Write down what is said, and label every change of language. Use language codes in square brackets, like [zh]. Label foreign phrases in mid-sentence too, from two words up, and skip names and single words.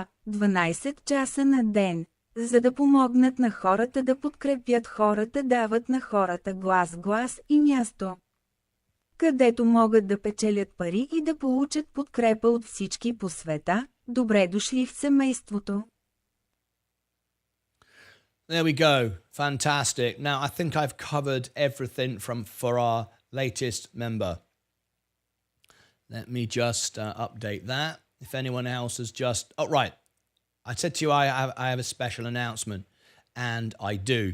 [bg] 12 часа на ден, за да помогнат на хората, да подкрепят хората, дават на хората глас и място, където могат да печелят пари и да получат подкрепа от всички по света. Добре дошли в семейството. [en] There we go. Fantastic. Now, I think I've covered everything for our latest member. Let me just update that. If anyone else has just... Oh, right. I said to you I have a special announcement, and I do.